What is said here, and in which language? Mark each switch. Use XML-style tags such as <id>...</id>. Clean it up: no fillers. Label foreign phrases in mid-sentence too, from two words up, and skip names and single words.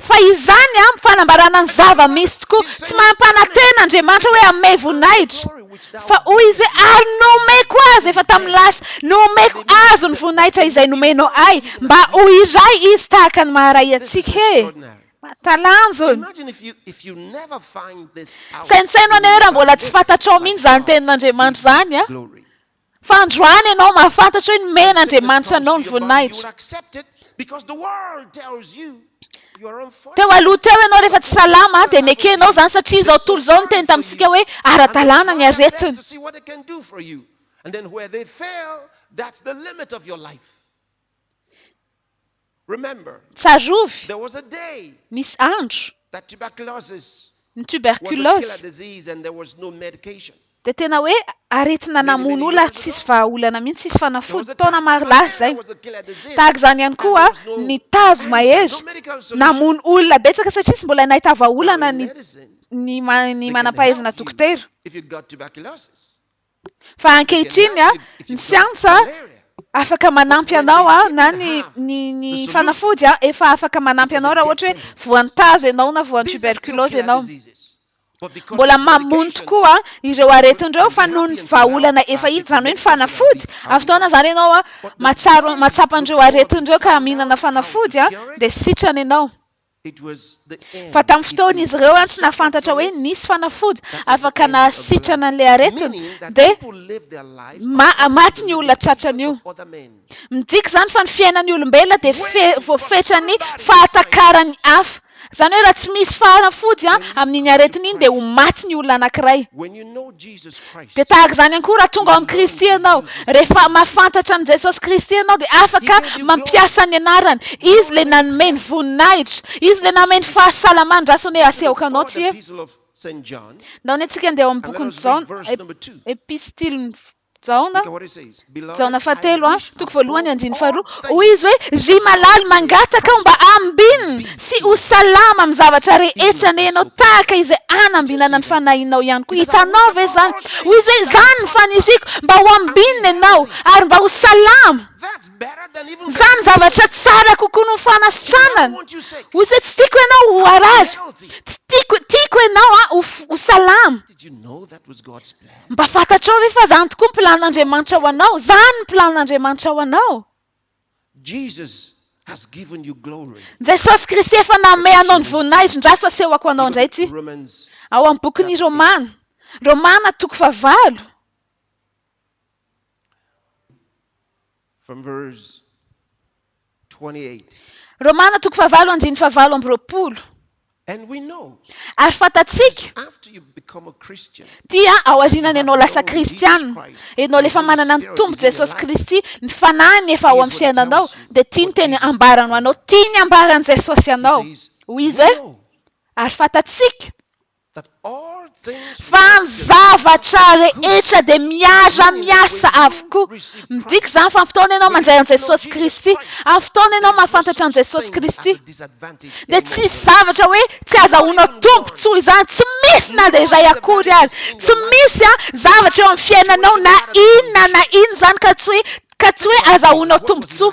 <mg>fa izany a fanambarana ny zava-misy tokoa tsy mampanantena Andriamanitra hoe amey voninahitra</mg> <en>Glory which thou</en> <mg>fa hoy izy hoe ary nomeko azy efa tamin'ny lasa nomeko azy ny voninahitra izay nomenao ay mba ho iray izy tahaka ny maharay</mg> <en>This is</en> <mg>atsika e</mg> <en>extraordinary.</en> <mg>mahatalanjona</mg> <en>Imagine if you never find this out.</en> <mg>sainsaino ane hoe raha mbola tsy fantatrao mihitsy zany tenin'Andriamanitra zany a</mg> <en>Glory.</en> <mg>fa androany ianao mahafantatra hoe</mg> <en>And</en> <mg>nomen'Andriamanitra</mg> <en>sickness</en> <mg>anao</mg> <en>comes</en> <mg>ny</mg> <en>to your body, you</en> <mg>voninahitra</mg> <en>will accept it because the world tells you you are</en> <mg>teo</mg> <en>unfortunate.</en> <mg>aloha teo ianao rehefa tsy salama dia nekenao zany satria izao tontolo izao niteny tamintsika hoe ara-dalàna ny</mg> <en>And they try their best</en> <mg>aretiny</mg> <en>to see what they can do for you. And then where they fail, that's the limit of your life. Remember,</en> <mg>tsarovy</mg> <en>there was a day</en> <mg>nisy andro</mg> <en>that tuberculosis</en> <mg>ny</mg> <en>was a killer</en> <mg>tuberculose</mg> <en>disease and there was no medication.</en> <mg>dia tena hoe aretina namono olona ary tsisy vahaolana mihitsy tsisy</mg> <en>There was</en> <mg>fanafody</mg> <en>a</en> <mg>taona</mg> <en>time</en> <mg>marilasy zay</mg> <en>malaria was a killer disease.</en> <mg>tahaka izany ihany koa</mg> <en>And there was no</en> <mg>ny tazo</mg> <en>answer,</en> <mg>mahery</mg> <en>no medical solution.</en> <mg>namono olona betsaka satria tsy mbola nahita</mg> <en>Now</en> <mg>vahaolana</mg> <en>in</en> <mg>ny</mg> <en>medicine,</en> <mg>ny</mg> <en>they can</en> <mg>manam-pahaizana</mg> <en>help you</en> <mg>dokotera</mg> <en>if you've got tuberculosis.</en> <mg>fa ankehitriny a</mg> <en>If</en> <mg>ny</mg> <en>you've got</en> <mg>siansa</mg> <en>malaria.</en> <mg>afaka manampy</mg> <en>when</en> <mg>anao a</mg> <en>they</en> <mg>na</mg> <en>didn't have</en> <mg>ny</mg> <en>the</en> <mg>fanafody a efa afaka manampy</mg> <en>it was a</en> <mg>anao raha</mg> <en>death</en> <mg>ohatra hoe</mg> <en>sentence.</en> <mg>voan'ny tazo ianao na voan'ny</mg> <en>These are still</en> <mg>tuberculose</mg> <en>killer</en> <mg>ianao</mg> <en>diseases. But because</en> <mg>mbola</mg> <en>it's</en> <mg>mamono</mg> <en>medication,</en> <mg>tokoa ireo aretin'ireo fa</mg> <en>I'm</en> <mg>noho ny</mg> <en>happy and say,</en> <mg>vahaolana</mg> <en>"Well,</en> <mg>efa</mg> <en>I'll</en> <mg>hita</mg> <en>take</en> <mg>zany hoe ny</mg> <en>medication,</en> <mg>fanafody</mg> <en>I'll</en> <mg>avy fotoana zany ianao a</mg> <en>But the</en> <mg>matsapan'ireo</mg> <en>day</en> <mg>aretin'ireo ka</mg> <en>before</en> <mg>mihinana</mg> <en>they found</en> <mg>fanafody</mg> <en>out</en> <mg>a</mg> <en>how to cure it,</en> <mg>dia sitrany ianao</mg> <en>it was the end.</en> <mg>fa tamin'ny</mg> <en>If</en> <mg>fotoana</mg> <en>you</en> <mg>izy ireo a tsy</mg> <en>suffered</en> <mg>nafantatra</mg> <en>from</en> <mg>hoe</mg> <en>it,</en> <mg>nisy fanafody</mg> <en>that was the</en> <mg>afaka</mg> <en>end of the</en> <mg>nasitrana</mg> <en>life.</en> <mg>an'ilay aretina</mg> <en>Meaning that</en> <mg>dia</mg> <en>people live their lives according</en> <mg>maty</mg> <en>to</en> <mg>ny</mg> <en>the</en> <mg>olona</mg> <en>limitations</en> <mg>tratran'io</mg> <en>of other men.</en> <mg>midika zany fa ny fiainan'ny olombelona dia</mg> <en>Waiting for</en> <mg>voafetrany</mg> <en>somebody to</en> <mg>fahatakarany hafa zany hoe raha tsy misy fanafody a</mg> <en>When you</en> <mg>amin'iny</mg> <en>come to</en> <mg>aretina iny dia ho</mg> <en>Christ,</en> <mg>maty ny olona anankiray</mg> <en>When you know Jesus Christ,</en> <mg>dia tahaka izany ihany koa raha tonga ao</mg> <en>You</en> <mg>amin'ny kristy</mg> <en>learn to</en> <mg>ianao</mg> <en>use his</en> <mg>rehefa</mg> <en>name.</en> <mg>mahafantatra an' jesosy kristy ianao dia afaka</mg> <en>He gave you</en> <mg>mampiasa ny anarany izy le</mg> <en>Glory</en> <mg>nanome ny</mg> <en>means</en> <mg>voninahitra izy le nanome ny fahasalamany raha ny hoe asehoka anao</mg> <en>the</en> <mg>tsy e</mg> <en>epistle of St. John,</en> <mg>ndao ny antsika andeha ao amin'ny</mg> <en>and let</en> <mg>bokony</mg> <en>us read</en> <mg>jaona</mg> <en>verse number 2.</en> <mg>epistily jaona</mg> <en>Look at what it says. Beloved,</en> <mg>jaona</mg> <en>I</en> <mg>fahatelo a</mg> <en>wish</en> <mg>toko voalohany</mg> <en>above</en> <mg>andiny</mg> <en>all</en> <mg>faharoa</mg> <en>things</en> <mg>hoy izy hoe ry malaly mangataka aho mba ambinina sy ho salama amin'ny zavatra rehetra ny ianao tahaka izay anambinana ny fanahinao ihany koa hitanao ve zany hoy izy hoe zany ny faniriko mba ho ambinina ianao ary mba ho salama</mg> <en>That's better than even</en> <mg>zany zavatra tsara kokoa no</mg> <en>I</en> <mg>fanasitranana</mg> <en>want you sick.</en> <mg>hoy izy hoe tsy tiako ianao ho arary</mg> <en>Healthy.</en> <mg>tsy tiako ianao a ho salama</mg> <en>Did you know that was God's plan?</en> <mg>mba fantatrao ve fa zany tokoa ny plan'Andriamanitra ho anao zany ny plan'Andriamanitra ho anao</mg> <en>Jesus has given you glory.</en> <mg>jesosy kristy efa nanome anao ny voninahitra ndraso asehoko anao</mg> <en>Look</en> <mg>indray</mg> <en>at</en> <mg>ty</mg> <en>Romans</en> <mg>ao amin'ny bokin'ny romana toko favalo</mg> <en>from verse 28.</en> <mg>Romana toko fahavalo andiny fahavalo amby roapolo.</mg> <en>And we know</en> <mg>Ary fatatsika</mg> <en>after you become a Christian,</en> <mg>dia ao aorianany ianao lasa kristianina, ianao lefa manana ny tombo Jesosy Kristy, ny fanahy efa ao amin'ny fiainanao, dia tia ny teny ambarano anao, tia ny ambaran'i Jesosy anao. Hoy izy hoe, ary fatatsika</mg> <en>that all things</en> <mg>fa ny zavatra rehetra dia miara-miasa avokoa. Mibika izany fa amin'ny fotoana ianao mandray an'i Jesosy Kristy, amin'ny fotoana ianao mahafantatra an'i Jesosy Kristy, dia tsy zavatra hoe tsy azahoanao tombontsoa izany, tsy misy na dia iray akory azy, tsy misy zavatra eo amin'ny fiainanao na inona izany ka tsy hoe azahoanao tombontsoa.</mg>